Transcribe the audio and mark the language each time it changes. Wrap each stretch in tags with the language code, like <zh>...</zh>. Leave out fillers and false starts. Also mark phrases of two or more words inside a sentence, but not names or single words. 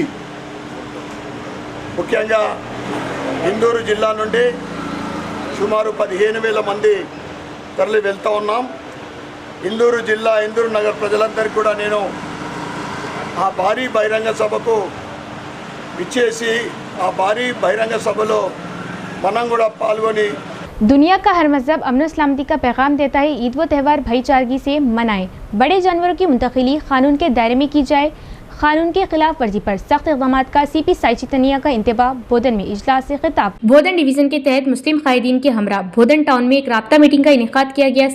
<te>ముఖ్యంగా ఇందూరు జిల్లా నుండి సుమారు 15,000 మంది తరలి వెళ్తూ ఉన్నాం। ఇందూరు జిల్లా ఇందూరు నగర ప్రజలందరికీ కూడా నేను ఆ భారీ బహిరంగ సభకు ఇచ్చేసి ఆ భారీ బహిరంగ సభలో మనం కూడా పాల్గొని</te> <ur>دنیا کا ہر مذہب امن و سلامتی کا پیغام دیتا ہے۔ عید و تہوار بھائی چارگی سے منائیں، بڑے جانوروں کی منتقلی قانون کے دائرے میں کی جائے، قانون کے خلاف ورزی پر سخت اقدامات کا CP سائی چیتنیا کا انتباہ۔ بودھن میں اجلاس سے خطاب۔ بودھن ڈویژن کے تحت مسلم قائدین کے ہمراہ بودھن ٹاؤن میں ایک رابطہ میٹنگ کا انعقاد کیا گیا۔</ur>